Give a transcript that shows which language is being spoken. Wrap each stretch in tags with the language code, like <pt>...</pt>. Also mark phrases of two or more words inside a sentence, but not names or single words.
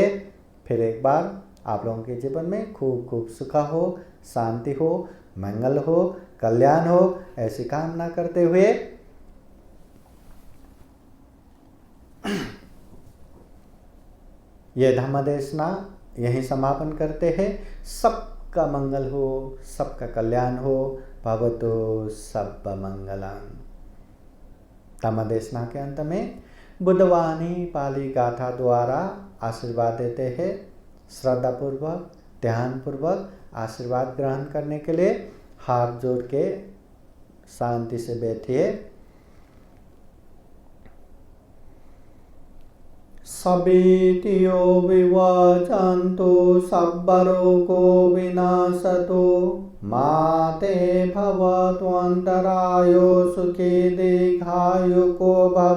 <hi>फिर एक बार आप लोगों के जीवन में खूब खूब सुख हो, शांति हो, मंगल हो, कल्याण हो, ऐसी कामना करते हुए ये धम्म देशना यहीं समापन करते हैं। सबका सबका मंगल हो, सबका कल्याण हो।</hi> <pi>भवतु सब्ब मंगलम।</pi> <hi>तमदेशना के अंत में बुद्धवाणी पाली गाथा द्वारा आशीर्वाद देते हैं। श्रद्धा पूर्वक, ध्यान पूर्वक आशीर्वाद ग्रहण करने के लिए हाथ जोड़ के शांति से बैठिए।</hi> <pi>सभीतियो विवचन्तु सब्बरोगो विनाशतु माते भवत्वन्तरायो सुखी दीर्घायुको भव।</pi>